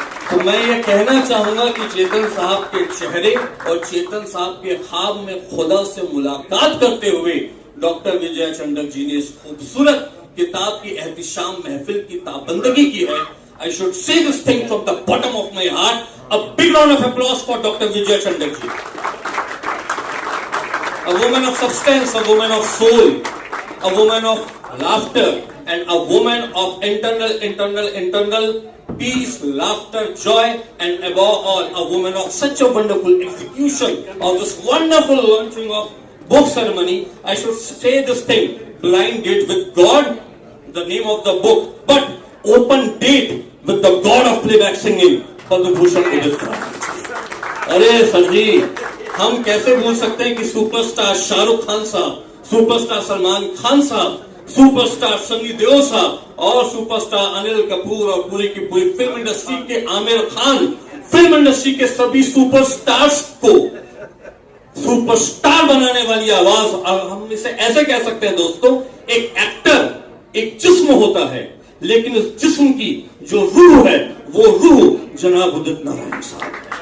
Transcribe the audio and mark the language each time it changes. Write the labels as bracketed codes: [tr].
[hi] तो मैं ये कहना चाहूंगा कि चेतन साहब के चेहरे और चेतन साहब के ख्वाब में खुदा से मुलाकात करते हुए डॉक्टर विजय चंडक जी ने इस खूबसूरत किताब की एहतिशाम महफिल की ताबंदगी की है। [en] I should say this thing from the bottom of my heart. A big round of applause for Dr. Vijay Chandak ji. A woman of substance, a woman of soul, a woman of laughter, and a woman of internal peace, laughter, joy, and above all, a woman of such a wonderful execution of this wonderful launching of book ceremony. I should say this thing, Blind Date with God, the name of the book, but Open Date with the God of Playback Singing, Padma Bhushan Udit Narayan. [hi] अरे sir जी, हम कैसे भूल सकते हैं कि superstar Shahrukh Khan साहब, superstar Salman Khan साहब, superstar Sunny Deol साहब और सुपरस्टार अनिल कपूर और पूरी की पूरी फिल्म इंडस्ट्री के आमिर खान, फिल्म इंडस्ट्री के सभी सुपरस्टार्स को सुपरस्टार बनाने वाली आवाज, हम इसे ऐसे कह सकते हैं दोस्तों, एक एक्टर एक जिस्म होता है, लेकिन उस जिस्म की जो रूह है वो रूह जनाब उदित नारायण साहब।